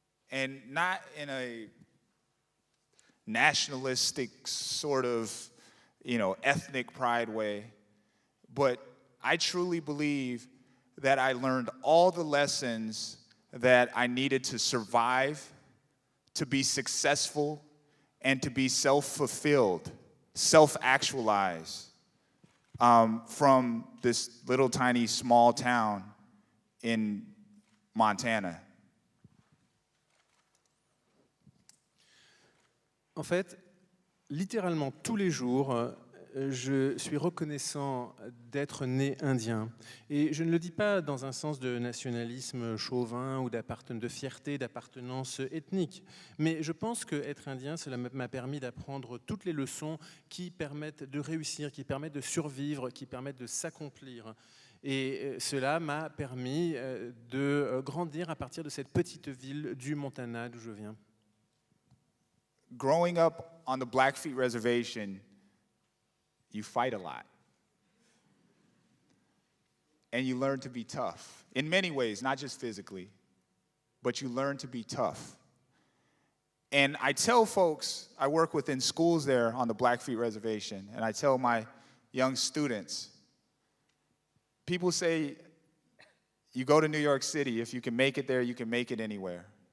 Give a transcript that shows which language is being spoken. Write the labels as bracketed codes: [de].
[en] And not in a nationalistic sort of, ethnic pride way, but I truly believe that I learned all the lessons that I needed to survive, to be successful, and to be self-fulfilled, self-actualized. From this little tiny small town in Montana. [fr] En fait, littéralement tous les jours, je suis reconnaissant d'être né indien. Et je ne le dis pas dans un sens de nationalisme chauvin ou de fierté, d'appartenance ethnique. Mais je pense qu'être indien, cela m'a permis d'apprendre toutes les leçons qui permettent de réussir, qui permettent de survivre, qui permettent de s'accomplir. Et cela m'a permis de grandir à partir de cette petite ville du Montana d'où je viens. [en] growing up on the Blackfeet Reservation, you fight a lot. And you learn to be tough in many ways, not just physically, but you learn to be tough. And I tell folks, I work within schools there on the Blackfeet Reservation, and I tell my young students, people say, you go to New York City, if you can make it there, you can make it anywhere.